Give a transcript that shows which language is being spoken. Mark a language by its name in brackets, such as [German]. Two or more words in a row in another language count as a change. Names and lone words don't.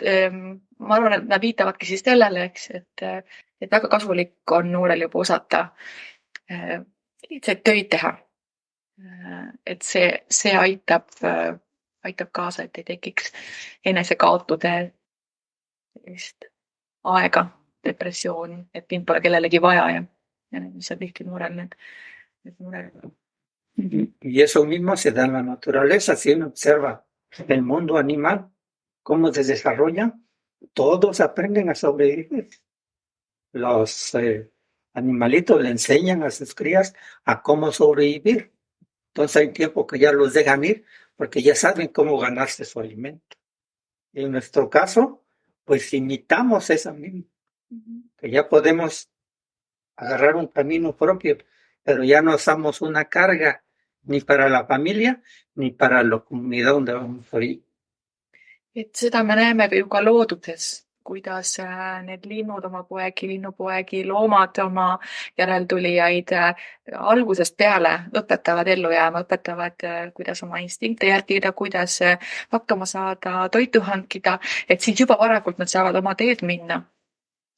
[Estonian] Ma arvan, et nad viitavadki siis sellele, eks, et väga kasulik on noorel juba osata lihtsaid töid teha. Et see aitab kaasa, et ei tekiks enesekaotude aega, depressiooni, et mind pole kellelegi vaja ja mis on tihti noorel need mured. [Spanish] Y eso mismo se da en la naturaleza. Si uno observa el mundo animal, cómo se desarrolla, todos aprenden a sobrevivir. Los animalitos le enseñan a sus crías a cómo sobrevivir. Entonces hay tiempo que ya los dejan ir porque ya saben cómo ganarse su alimento. Y en nuestro caso, pues imitamos esa misma, que ya podemos agarrar un camino propio, pero ya no somos una carga ni para la familia, ni para la comunidad donde vamos a vivir. [Estonian] Et seda me näeme ju ka looduses, kuidas need linnud oma poegi, linnupoegi, loomad oma järeltulijaid algusest peale õpetavad ellu jääma, õpetavad, kuidas oma instinkte järgida, kuidas hakkama saada, toitu hankida, et siis juba varakult nad saavad oma teed minna.